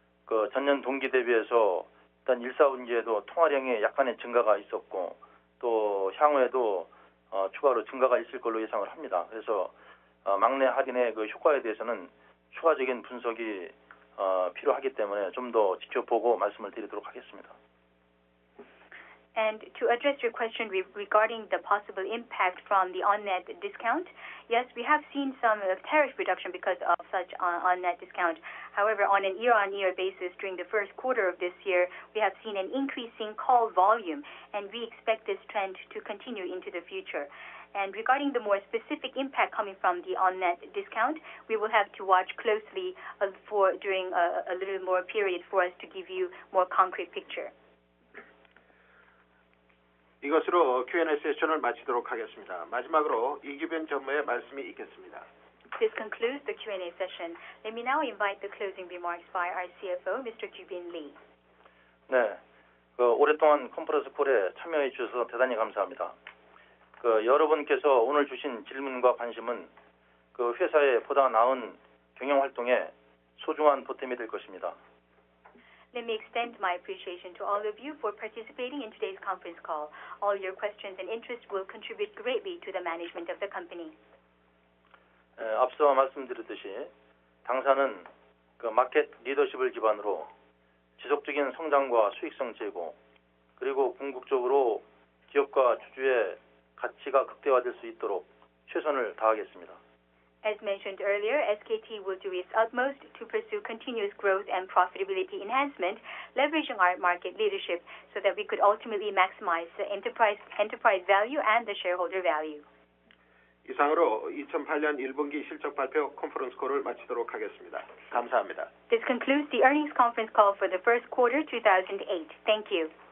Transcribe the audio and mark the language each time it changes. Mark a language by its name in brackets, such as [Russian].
[Korean] 그 전년 동기 대비해서 일단 1사분기에도 통화량의 약간의 증가가 있었고 또 향후에도 추가로 증가가 있을 걸로 예상을 합니다. 그래서 막내 할인의 그 효과에 대해서는 추가적인 분석이 필요하기 때문에 좀 더 지켜보고 말씀을 드리도록 하겠습니다. [English] And to address your question regarding the possible impact from the on-net discount, yes, we have seen some tariff reduction because of such on-net discount. However, on an year-on-year basis during the first quarter of this year, we have seen an increasing call volume, and we expect this trend to continue into the future. And regarding the more specific impact coming from the on-net discount, we will have to watch closely during a little more period for us to give you more concrete picture. [Korean] 이것으로 Q&A 세션을 마치도록 하겠습니다. 마지막으로 이규빈 전무의 말씀이 있겠습니다. [English] This concludes the Q&A session. Let me now invite the closing remarks by our CFO, Mr. Ju-bin Lee. [Korean] 네, 오랫동안 컨퍼런스 콜에 참여해 주셔서 대단히 감사합니다. 여러분께서 오늘 주신 질문과 관심은 그 회사의 보다 나은 경영 활동에 소중한 보탬이 될 것입니다. [English] Let me extend my appreciation to all of you for participating in today's conference call. All your questions and interests will contribute greatly to the management of the company. [Korean] 앞서 말씀드렸듯이 당사는 그 마켓 리더십을 기반으로 지속적인 성장과 수익성 제고 그리고 궁극적으로 기업과 주주의 가치가 극대화될 수 있도록 최선을 다하겠습니다. [English] As mentioned earlier, SKT will do its utmost to pursue continuous growth and profitability enhancement, leveraging our market leadership so that we could ultimately maximize the enterprise value and the shareholder value. [Korean] 이상으로 2008년 1분기 실적 발표 컨퍼런스 콜을 마치도록 하겠습니다. 감사합니다. [English] This concludes the earnings conference call for the first quarter 2008. Thank you.